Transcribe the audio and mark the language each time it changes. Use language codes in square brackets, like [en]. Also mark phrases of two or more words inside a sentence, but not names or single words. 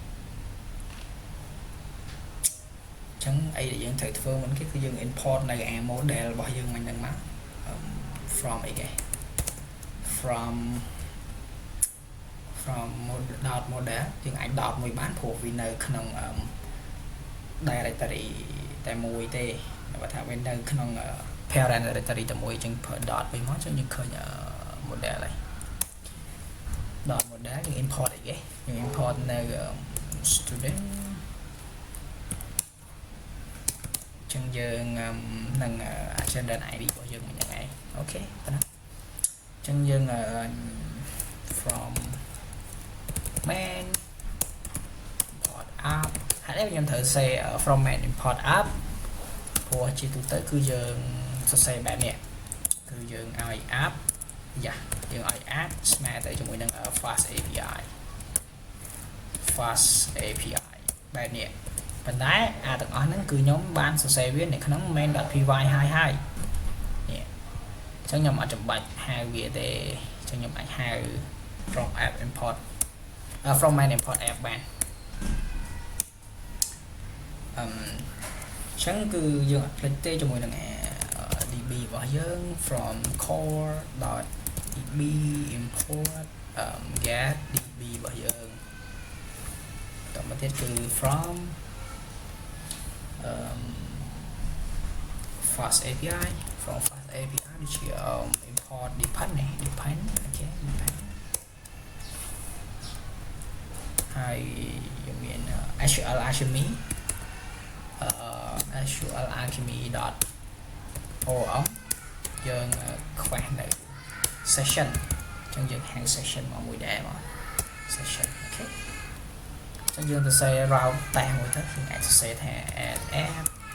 [km] ចឹងអីដែលយើងត្រូវធ្វើមុនគេគឺយើង import នៅ model របស់យើងមិញហ្នឹងមក from អីគេ [en] from model [km] យើងអាច dot មួយបានព្រោះវានៅក្នុង directory តែមួយទេបើថាវានៅក្នុង [en] parent directory [km] តែមួយចឹងប្រើ dot វិញមកចឹងយើងឃើញ model ហើយ [en] dot model [km] យើង import អីគេយើង import នៅ student ចឹងយើងនឹង agenda ID របស់យើងមិនយ៉ាងឯងអូខេប៉ុណ្ណាចឹងយើង [en] from main import app [km] ហើយនេះខ្ញុំត្រូវ [en] say from main import app [km] ព្រោះជាទូទៅគឺយើងសរសេរបែបនេះគឺយើងឲ្យ app យ៉ាយើងឲ្យ app ស្មើទៅជាមួយនឹង fast API បែបនេះប៉ុន្តែអាទាំងអស់ហ្នឹងគឺខ្ញុំបានសរសេរវានៅក្នុង main.py ហើយនេះអញ្ចឹងខ្ញុំអត់ចាំបាច់ហៅវាទេអញ្ចឹងខ្ញុំអាចហៅ [en] from app import from main import app [km] បាន អញ្ចឹងគឺយើងអត់ភ្លេចទេជាមួយនឹង db របស់យើង [en] from core.db import get db [km] របស់យើងតមកទៀតគឺ from [en] fast API from fast API ដូចជា import depend អូខេ depend [km] ហើយយើងមាន SQL Alchemy SQL Alchemy.org យើងខ្វះនៅ session អញ្ចឹងយើងហៅ session មកមួយដែរមក session អូខេអញ្ចឹងយើងទៅសេ route តែមួយទៅយើងអាចសរសេរថា add